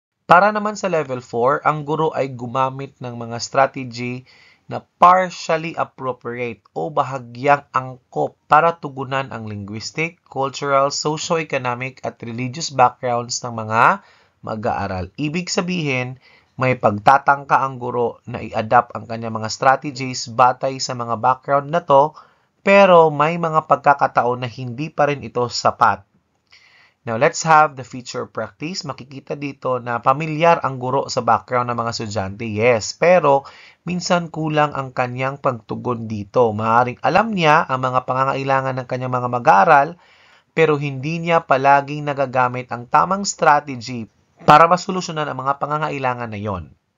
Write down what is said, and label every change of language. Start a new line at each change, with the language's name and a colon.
Filipino: Para naman sa level 4, ang guro ay gumamit ng mga strategy na
English: partially appropriate
Filipino: o bahagyang angkop para tugunan ang linguistic, cultural, socio-economic at religious backgrounds ng mga mag-aaral. Ibig sabihin, may pagtatangka ang guro na i-adapt ang kanyang mga strategies batay sa mga background na to, pero may mga pagkakataon na hindi pa rin ito sapat.
English: Now, let's have the feature practice.
Filipino: Makikita dito na pamilyar ang guro sa background ng mga estudyante. Yes, pero minsan kulang ang kanyang pagtugon dito. Maaaring alam niya ang mga pangangailangan ng kanyang mga mag-aaral, pero hindi niya palaging nagagamit ang tamang strategy para masolusyonan ang mga pangangailangan na yon.